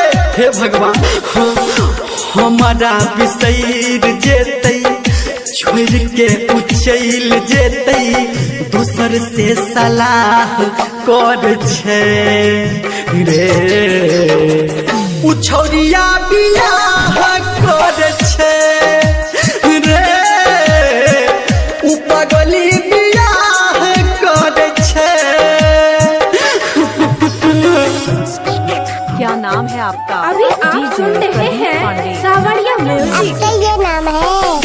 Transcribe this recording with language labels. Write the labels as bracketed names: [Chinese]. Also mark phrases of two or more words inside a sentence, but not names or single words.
[Angika] हे भगवान, हमारा बिसैर जेतै, छोड़ के उचैल जेतै, दूसर से सलाह कर छे रे। उछौरिया बियाह कर छे रे, पगली बियाह कर छे। [Hindi] क्या नाम है आपका? अभी आप सुन रहे हैं सावरिया म्यूजिक। आपका ये नाम है?